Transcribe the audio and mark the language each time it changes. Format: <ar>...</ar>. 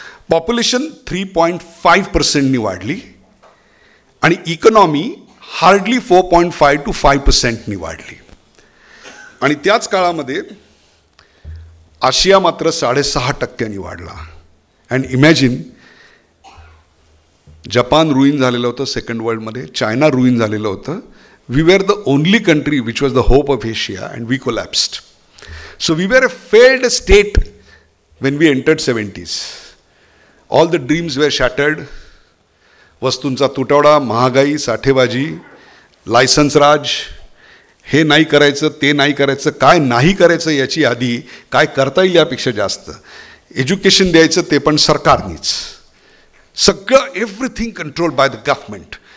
<mr>Population 3.5%नी वाढली आणि economy hardly 4.5 to 5%नी वाढली. आणि त्याच काळामध्ये आशिया मात्र 6.5% वाढला.</mr> <en>and imagine,</en> <mr>जपान रुईन झालेलं होतं सेकंड वर्ल्डमध्ये, चायना रुईन झालेलं होतं.</mr> <en>We were the only country which was the hope of Asia and we collapsed. So we were a failed state when we entered 70s. All the dreams were shattered.</en> <mr>वस्तूंचा तुटवडा, महागाई, साठेबाजी, licence राज, हे नाही करायचं, ते नाही करायचं, काय नाही करायचं याची यादी, काय करता येईल यापेक्षा जास्त, एज्युकेशन द्यायचं ते पण सरकारनीच, सगळं</mr> <en>Everything controlled by the government.</en>